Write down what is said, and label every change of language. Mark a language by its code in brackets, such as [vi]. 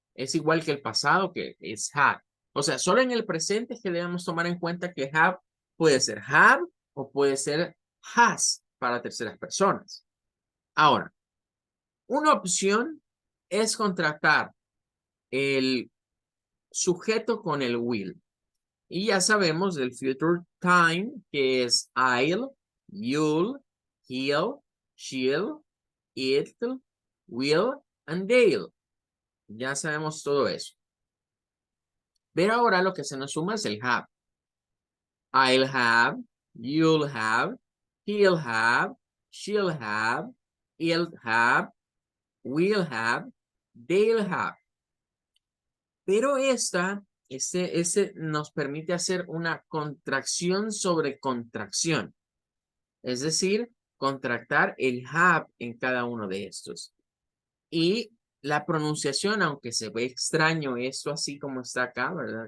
[es] Es igual que el pasado, que es have. O sea, solo en el presente es que debemos tomar en cuenta que have puede ser have o puede ser has para terceras personas. Ahora, una opción es contractar el sujeto con el will. Y ya sabemos del [en] future time, que es I'll, you'll, he'll, she'll, it'll, will, and they'll. [es] Ya sabemos todo eso. Pero ahora lo que se nos suma es el have. [en] I'll have, you'll have, he'll have, she'll have, it'll have, will have, they'll have. [es] Pero ese nos permite hacer una contracción sobre contracción. Es decir, contractar el have en cada uno de estos. Y la pronunciación, aunque se ve extraño esto así como está acá, ¿verdad?